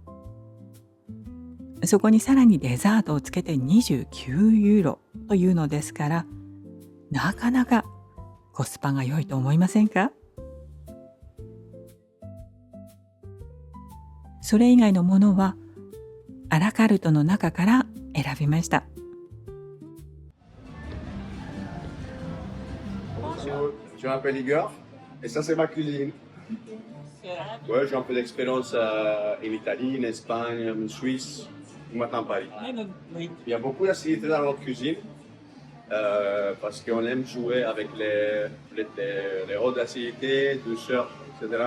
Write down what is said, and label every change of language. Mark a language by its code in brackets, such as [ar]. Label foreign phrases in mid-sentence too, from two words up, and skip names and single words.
[ja] そこにさらにデザートをつけて29ユーロというのですから、なかなかコスパが良いと思いませんか？それ以外のものはアラカルトの中から選びました。 [fr] Bonjour, je m'appelle Igor et ça c'est ma cuisine. Ouais, j'ai un peu d'expérience en Italie, en Espagne, en Suisse, maintenant à Paris. Il y a beaucoup d'activités dans notre cuisine parce qu'on aime jouer avec les rôles d'acidité, douceur, etc.